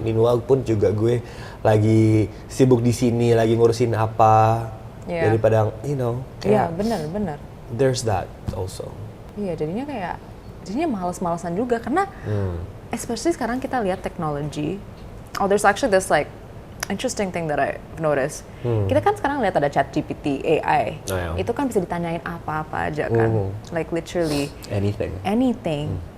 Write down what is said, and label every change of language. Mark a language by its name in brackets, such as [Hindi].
[Indonesian] Meanwhile pun juga gue lagi sibuk di sini, lagi ngurusin apa daripada kayak bener. [English] There's that also. [Indonesian] Jadinya males-malesan juga karena especially sekarang kita lihat teknologi. [English] There's actually this like interesting thing that I've noticed. [Indonesian] Kita kan sekarang lihat ada ChatGPT AI. Itu kan bisa ditanyain apa-apa aja kan. [English] Like literally anything.